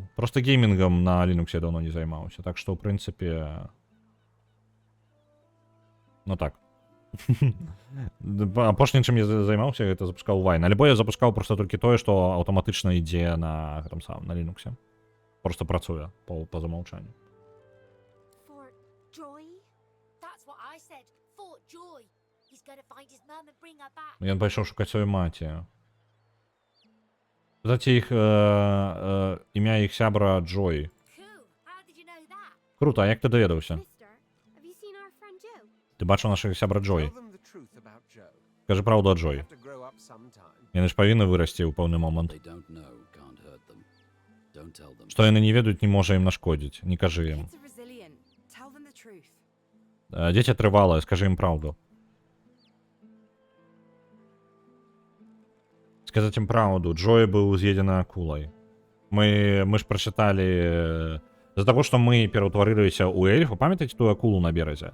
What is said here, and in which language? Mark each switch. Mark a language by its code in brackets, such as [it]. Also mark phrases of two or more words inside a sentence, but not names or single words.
[be] Просто геймінгам на Linux я даўно не займаўся, так што, ў прынцыпе... Ну так. Апошнім, чым я займаўся, гэта запускаў Wine. Альбо я запускаў просто толькі тое, што аўтаматычна ідзе на гэтым самым, на Linux. Просто працуе па замаўчанню. [en] Fort Joy? That's what I said. Fort Joy. He's gonna find his mum and bring her back. [be] Ён пайшоў шукаць сваю маці. Кстати, імя іх сябра Джой. [en] Cool. How did you know that? [uk] Круто, а як ти довідався? [en] Mister, have you seen our friend Joe? [uk] Ти бачив нашого сябра Джой? [en] Tell them the truth about Joe. [uk] Кажи правду о [en] They [uk] Джой. [en] have to grow up sometime. [be] Яны ж павінны вырасці ў пэўны момант. [en] They don't know, can't hurt them. Don't tell them. [be] Што яны не ведаюць, не можа ім нашкодзіць. Не кажы ім. [en] Kids are resilient. Tell them the truth. [be] Дзеці трывалае, скажы ім праўду. Сказаць ім праўду. Джой быў з'едзены акулай. Мы ж прачыталі... З-за таго, што мы пераўтварыліся ў эльфу, памятаеце тую акулу на беразе?